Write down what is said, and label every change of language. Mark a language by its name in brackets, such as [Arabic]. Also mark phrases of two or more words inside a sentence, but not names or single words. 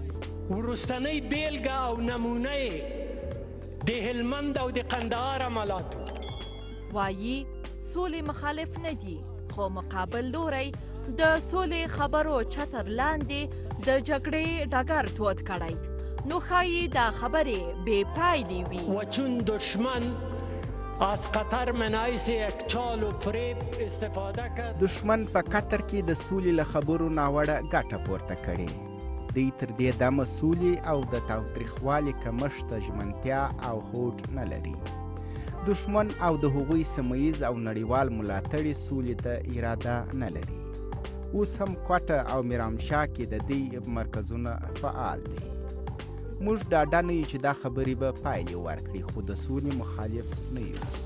[Pashto] وروستنۍ بیلګه او نمونه د هلمند او د قندهار عملاتو وایي سولې مخالف نه دي خو مقابل لوری د سولې خبرو چتر لاندې د جګړې ډګر تود کړی نو ښایي دا خبرې بې پایلې وي [Persian] و چون دشمن از قطر من حیث یک چال و فریب استفاده کرد [Pashto] دشمن په قطر کې د سولې له خبرو ناوړه ګټه پورته کړې دوی تر دې دمه سولې او د تاوتریخوالي کمښت ژمنتیا او هوډ نه لري دشمن او د هغوی سیمهییز او نړیوال ملاتړي سولې ته اراده نه لري اوس هم کوټه او میرامشاه کې د دې مرکزونه فعال دي موږ ډاډه نه یو چې دا خبرې به پایلې ورکړي خو د سولې مخالف نه یو